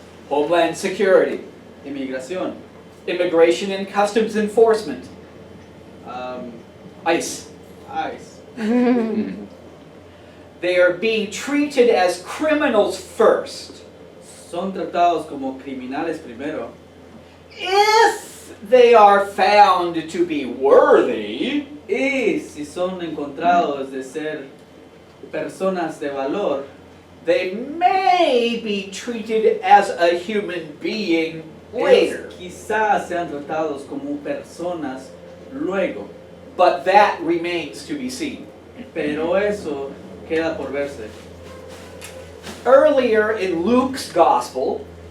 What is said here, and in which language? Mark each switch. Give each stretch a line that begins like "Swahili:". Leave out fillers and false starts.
English: Homeland Security,
Spanish: inmigración,
English: Immigration and Customs Enforcement, um, ICE. ICE. They are being treated as criminals first.
Spanish: Son tratados como criminales primero.
English: If they are found to be worthy,
Spanish: Y si son encontrados de ser personas de valor,
English: they may be treated as a human being later.
Spanish: quizás sean tratados como personas luego.
English: But that remains to be seen.
Spanish: Pero eso queda por verse.
English: Earlier in Luke's Gospel,